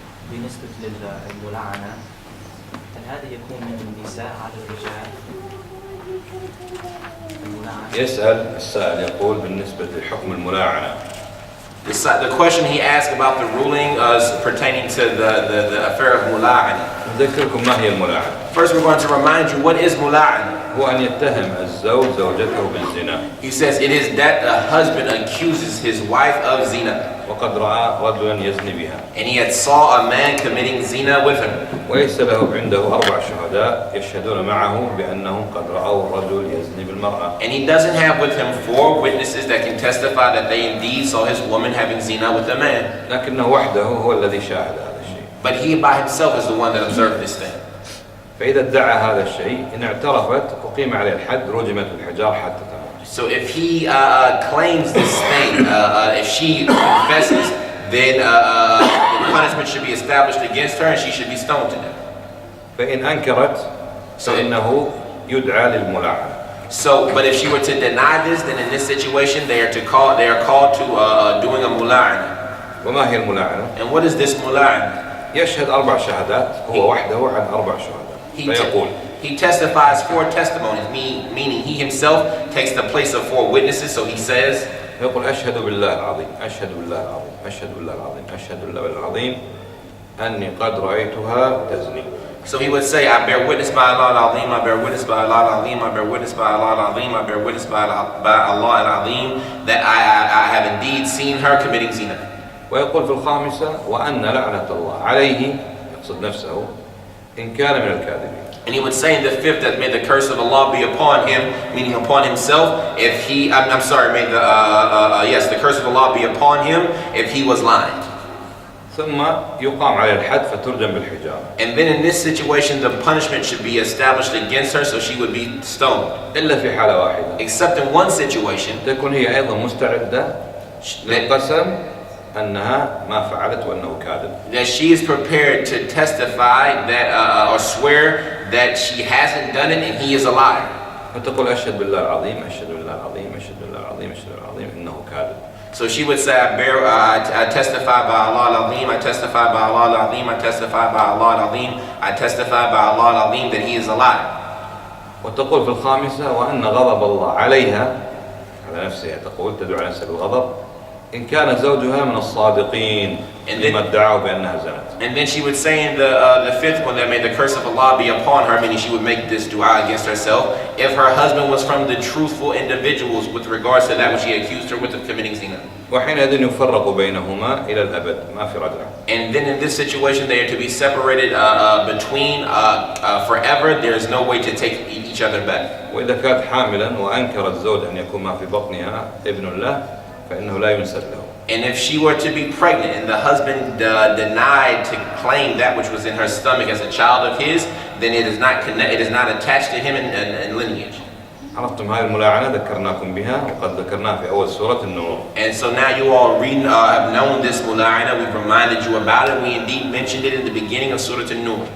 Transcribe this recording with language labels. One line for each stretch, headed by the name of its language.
Arabic: بالنسبة للملعنة هل هذا يكون من النساء على الرجال؟ يسأل السائل يقول بالنسبة لحكم الملاعنة.
English: The question he asked about the ruling pertaining to the affair of mula'ana.
Arabic: نذكركم ما هي الملاعنة.
English: First we're going to remind you what is mula'ana.
Arabic: هو أن يتهم الزوج زوجته بالزنا.
English: He says it is that a husband accuses his wife of zina.
Arabic: وقد رأى رجلا يزني بها.
English: And he had saw a man committing zina with him.
Arabic: وليس له عنده 4 شهداء يشهدون معه بأنهم قد رأوا الرجل يزني بالمرأة.
English: And he doesn't have with him 4 witnesses that can testify that they indeed saw his woman having zina with a man.
Arabic: لكنه وحده هو الذي شاهد هذا الشيء.
English: But he by himself is the one that observed this thing.
Arabic: فإذا ادعى هذا الشيء إن اعترفت أقيم عليه الحد رجمت الحجار حتى تموت.
English: So if he claims this thing, if she confesses, then the punishment should be established against her and she should be stoned to death.
Arabic: فإن أنكرت فإنه يدعى للملاعنة.
English: So, but if she were to deny this, then in this situation they are called to doing a mula'ana.
Arabic: وما هي الملاعنة؟
English: And what is this mula'ana?
Arabic: يشهد 4 شهادات هو وحده عن 4 شهادات. فيقول
English: He testifies 4 testimonies, meaning he himself takes the place of 4 witnesses. So he says,
Arabic: يقول أشهد بالله العظيم أشهد بالله العظيم أشهد بالله العظيم أشهد بالله العظيم أني قد رأيتها تزني.
English: So he would say, I bear witness by Allah al-Azim, I bear witness by Allah al-Azim, I bear witness by Allah al-Azim, I bear witness by Allah al-Azim that I have indeed seen her committing zina.
Arabic: ويقول في الخامسة وأن لعنة الله عليه يقصد نفسه إن كان من الكاذبين.
English: And he would say in the 5th that may the curse of Allah be upon him, meaning upon himself, if he, I'm sorry, may the curse of Allah be upon him if he was lying.
Arabic: ثم يقام عليه الحد فترجم بالحجارة.
English: And then in this situation the punishment should be established against her, so she would be stoned.
Arabic: إلا في حالة واحدة.
English: Except in one situation.
Arabic: تكون هي أيضا مستعدة للقسم أنها ما فعلت وأنه كاذب.
English: That she is prepared to testify that or swear that she hasn't done it and he is a liar.
Arabic: فتقول أشهد بالله العظيم أشهد بالله العظيم أشهد بالله العظيم أشهد بالله العظيم إنه كاذب.
English: So she would say, I testify by Allah al-Azim, I testify by Allah al-Azim, I testify by Allah al-Azim, I testify by Allah al-Azim that he is a liar.
Arabic: وتقول في الخامسة وأن غضب الله عليها على نفسها تقول تدعو على نفسها بالغضب إن كان زوجها من الصادقين لما ادعوا بأنها زنت.
English: And then she would say in the fifth one that may the curse of Allah be upon her, meaning she would make this dua against herself, if her husband was from the truthful individuals with regards to that which he accused her with of committing zina.
Arabic: وحينئذ يفرق بينهما إلى الأبد ما في رجعة.
English: And then in this situation they are to be separated between forever. There is no way to take each other back.
Arabic: وإذا كانت حاملا وأنكر الزوج أن يكون ما في بطنها ابن له فإنه لا ينسب له.
English: And if she were to be pregnant and the husband denied to claim that which was in her stomach as a child of his, then it is not attached to him in lineage.
Arabic: عرفتم هذه الملاعنة ذكرناكم بها وقد ذكرناها في أول سورة النور.
English: And so now you all have known this mula'ana. We've reminded you about it. We indeed mentioned it in the beginning of Surah An-Nur.